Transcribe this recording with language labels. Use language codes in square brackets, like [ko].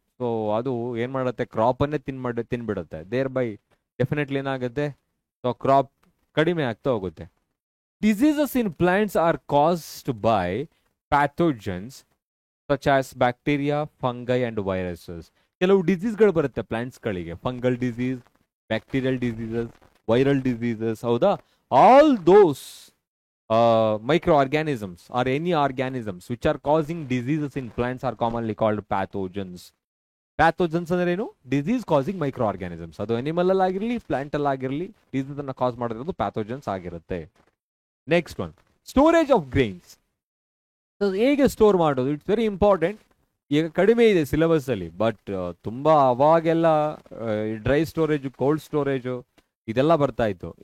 [kn] So ಅದು ಏನ್ ಮಾಡುತ್ತೆ, ಕ್ರಾಪ್ ಅನ್ನೇ ತಿನ್ಬಿಡುತ್ತೆ. [en] thereby [kn] ಡೆಫಿನೆಟ್ಲಿ ಏನಾಗುತ್ತೆ, ಸೊ ಕ್ರಾಪ್ ಕಡಿಮೆ ಆಗ್ತಾ ಹೋಗುತ್ತೆ. [en] Diseases in plants are caused by pathogens such as bacteria, fungi and viruses. [kn] ಕೆಲವು ಡಿಸೀಸ್ಗಳು ಬರುತ್ತೆ ಪ್ಲಾಂಟ್ಸ್ಗಳಿಗೆ, fungal disease, bacterial diseases, viral diseases. ಹೌದಾ? [en] All those microorganisms or any organisms which are causing diseases in plants are commonly called pathogens. [kn] Pathogens ಅಂದ್ರೆ ಏನು? Disease causing micro organisms. ಅದು animal ಅಲ್ಲಿ ಆಗಿರಲಿ, plant ಅಲ್ಲಿ ಆಗಿರಲಿ, ಡಿಸೀಸ್ ಅನ್ನ ಕಾಸ್ ಮಾಡಿರೋದು ಪ್ಯಾಥೋಜನ್ಸ್ ಆಗಿರುತ್ತೆ. [en] Next one, storage of grains. [kn] ಹೇಗೆ ಸ್ಟೋರ್ ಮಾಡೋದು? [en] It's very important. [kn] ಈಗ ಕಡಿಮೆ ಇದೆ ಸಿಲೆಬಸ್ ಅಲ್ಲಿ, ಬಟ್ ತುಂಬಾ ಅವಾಗೆಲ್ಲ ಡ್ರೈ ಸ್ಟೋರೇಜ್, ಕೋಲ್ಡ್ ಸ್ಟೋರೇಜ್ ಇದೆಲ್ಲ ಬರ್ತಾ ಇತ್ತು.